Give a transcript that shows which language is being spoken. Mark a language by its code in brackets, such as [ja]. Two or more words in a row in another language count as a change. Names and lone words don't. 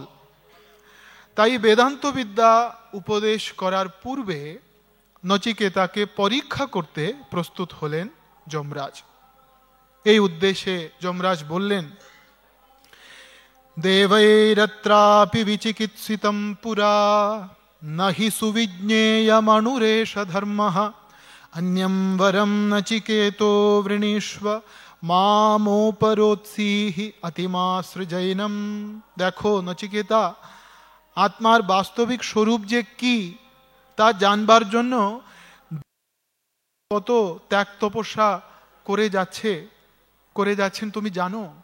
[bn] তাই বেদান্ত বিদ্যা উপদেশ করার পূর্বে নচিকেতাকে পরীক্ষা করতে প্রস্তুত হলেন যমরাজ। এই উদ্দেশ্যে যমরাজ বললেন, [sa] দেবৈরত্রাপি বিচিকিৎসিতম পুরা নহি সুবিজ্ঞেয়মনুরেষ ধর্মঃ अन्यं वरं नचिकेतो वृणीष्व মামোপরোৎসিহি অতিমাসৃজৈনম। [bn] দেখো নচিকেতা, আত্মার বাস্তবিক স্বরূপ যে কি তা জানবার জন্য কত ত্যাগ তপস্যা করে যাচ্ছেন তুমি জানো?